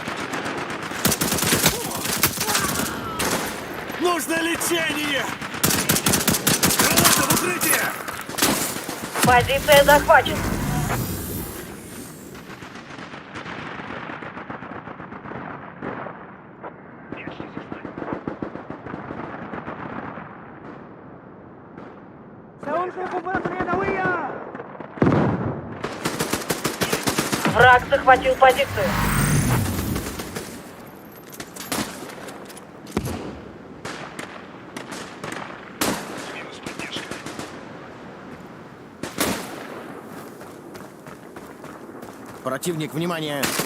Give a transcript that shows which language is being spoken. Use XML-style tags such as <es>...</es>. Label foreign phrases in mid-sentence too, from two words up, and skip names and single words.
<ru>Нужно лечение! Граната в укрытие! Позиция захвачена.</ru> <ar>سأنشئ قنبلة يدوية.</ar> <ru>Враг захватил позицию. Противник, внимание!</ru>